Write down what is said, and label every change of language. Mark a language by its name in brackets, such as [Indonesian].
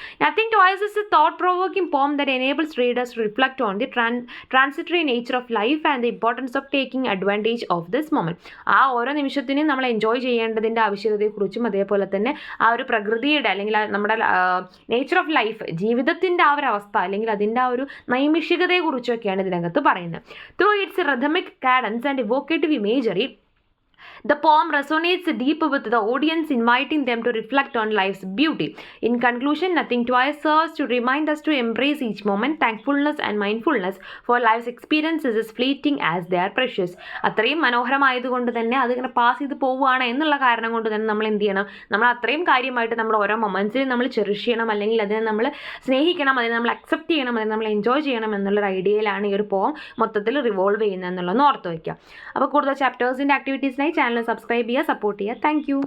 [English] Nothing Twice is a thought provoking poem that enables readers to reflect on the transitory nature of life and the importance of taking advantage of this moment. [Malayalam] ആ ഓരോ നിമിഷത്തിനും നമ്മൾ enjoy ചെയ്യേണ്ടതിൻ്റെ ആവശ്യകതയെക്കുറിച്ചും അതേപോലെ തന്നെ ആ ഒരു പ്രകൃതിയുടെ അല്ലെങ്കിൽ നമ്മുടെ നേച്ചർ ഓഫ് ലൈഫ്, ജീവിതത്തിൻ്റെ ആ ഒരു അവസ്ഥ അല്ലെങ്കിൽ അതിൻ്റെ ആ ഒരു നൈമിഷികതയെക്കുറിച്ചൊക്കെയാണ് ഇതിനകത്ത് പറയുന്നത്. [English] Through its rhythmic cadence and evocative imagery, the poem resonates deep with the audience, inviting them to reflect on life's beauty. In conclusion, Nothing Twice serves to remind us to embrace each moment, thankfulness and mindfulness for life's experiences as fleeting as they are precious. [Malayalam] അത്രയും മനോഹരമായതുകൊണ്ട് തന്നെ അതിങ്ങനെ pass ചെയ്ത് പോവുകയാണ് എന്നുള്ള കാരണം കൊണ്ട് തന്നെ നമ്മൾ എന്ത് ചെയ്യണം, നമ്മൾ അത്രയും കാര്യമായിട്ട് നമ്മൾ ഓരോ മൊമെൻറ്റ്സിനും നമ്മൾ ചെറിഷ് ചെയ്യണം, അല്ലെങ്കിൽ അതിനെ നമ്മൾ സ്നേഹിക്കണം, അതിനെ നമ്മൾ അക്സെപ്റ്റ് ചെയ്യണം, അതിനെ നമ്മൾ എൻജോയ് ചെയ്യണം എന്നുള്ളൊരു ഐഡിയയിലാണ് ഈ ഒരു പോം മൊത്തത്തിൽ റിവോൾവ് ചെയ്യുന്നത് എന്നുള്ളതെന്ന് ഓർത്ത് വയ്ക്കുക. അപ്പോൾ കൂടുതൽ ചാപ്റ്റേഴ്സിൻ്റെ ആക്ടിവിറ്റീസിനായി ചാനൽ സബ്സ്ക്രൈബ് ചെയ്യുക, സപ്പോർട്ട് ചെയ്യുക. താങ്ക്